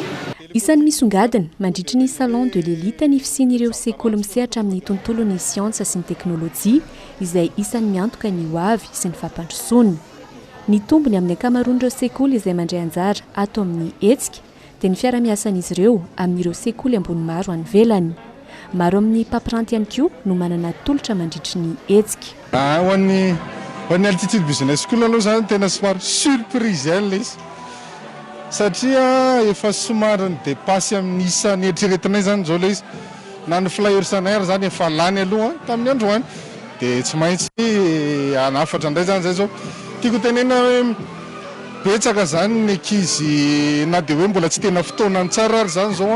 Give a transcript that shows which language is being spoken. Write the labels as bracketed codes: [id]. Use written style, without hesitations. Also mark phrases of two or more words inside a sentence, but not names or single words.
[mg] Isan'ny misongadina mandritry ny [fr] salon de l'élite [mg] ny fisian'ireo sekoly misehatra amin'ny tontolon'ny siansa sy ny teknôlôjia izay isan'ny miantoka ny hoavy sy ny fampandrosoana. Ny tombony amin'ny ankamaroan'ireo sekoly izay mandray anjara ato amin'ny etsika dia ny fiara-miasan'izy ireo amin'ireo sekoly ambony maro any ivelany. Maro amin'ny mpampiranty ihany koa no manana tolotra mandritry ny etsika. Ho an'ny altitude business school aloha zany tena somary surprise ihany ilay izy. satria efa somary dépassy amin'ny isan'ny eritreretinay zany zao le izy na ny flahersanay zany efa lany aloha tamin'ny androany dia tsy maintsy anafatra indray zany zay zao tiako tenena hoe betsaka zany ny ankizy na dia hoe mbola tsy tena fotoanany tsara ary zany zao